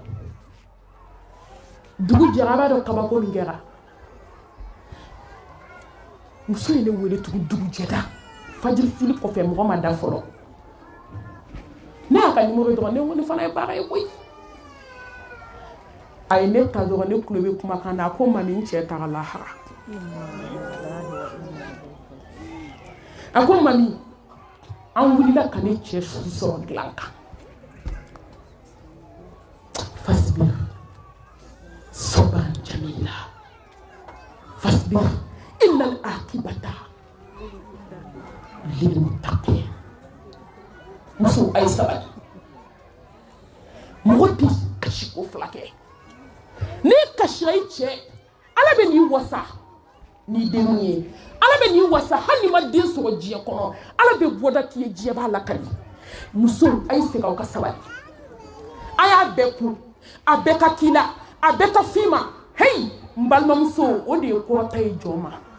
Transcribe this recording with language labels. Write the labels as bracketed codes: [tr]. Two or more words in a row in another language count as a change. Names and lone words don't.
[bm] dugu jɛra a b'a dɔn kabako min kɛra muso ye ne wele tugun dugu jɛda fajiri fili kɔfɛ mɔgɔ ma da fɔlɔ ne y'a ka numéro dɔrɔn ne ko ne fana ye baara ye koyi a ye ne ta dɔrɔn ne tulo bɛ kumakan na a ko mami n cɛ taga lahara a ko mami an wulila ka ne cɛ furu sɔrɔ dilan kan [ar] فاصبر صبرا جميلا فاصبر إن العاقبة للمتقين [bm] muso ay sabali mɔgɔ tɛ kasi ko 2 kɛ n'i kasira i cɛ ala bɛ n'i wasa n'i denw ye ala bɛ n'i wasa hali n'i ma den sɔrɔ diɲɛ kɔnɔ ala bɛ bɔda k'i ye diɲɛ b'a lakali muso a ye segin aw ka sabali a y'a bɛɛ kun a bɛɛ ka k'i la a bɛɛ ka f'i ma hey n balimamuso o de ye kɔrɔta ye jɔn ma